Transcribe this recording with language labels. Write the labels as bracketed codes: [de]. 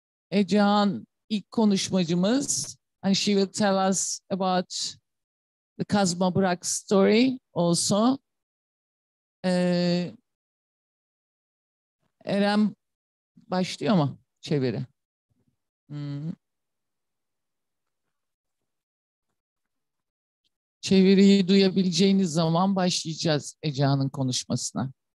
[tr] Ecehan ilk konuşmacımız. [en] And she will tell us about the Kazma Bırak story also. [tr] Eren başlıyor mu çeviri? Çeviriyi duyabileceğiniz zaman başlayacağız Ecehan'ın konuşmasına.